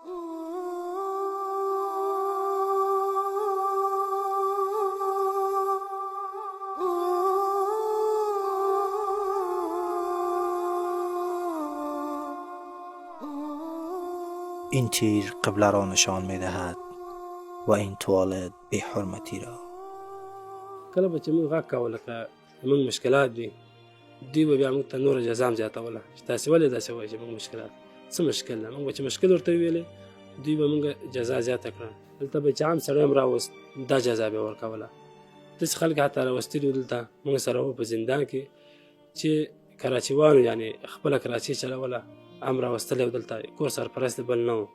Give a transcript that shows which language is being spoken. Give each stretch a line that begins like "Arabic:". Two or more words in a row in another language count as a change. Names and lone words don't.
Persian: این تیر قبله را نشان می دهد و این توالت بی حرمتی را.
Pashto: کله به چې موږ غږ کوله که موږ مشکلات دي، دوی به بیا موږ ته نوره جزا هم زیاتوله چې تاسې ولې داسې وایئ چې موږ مشکلات، څه مشکل ده؟ موږ به چې مشکل ورته وویلې دوی به موږ جزا زیاته کړه. دلته به چې عام سړی هم راوست دا جزا به یې ورکوله. داسې خلک حتی راوستلي وو دلته موږ سره وو په زندان کې چې کراچیوانو یعنې خپله کراچي چلوله، هم راوستلی و دلته، کور سرپرست بل نه و.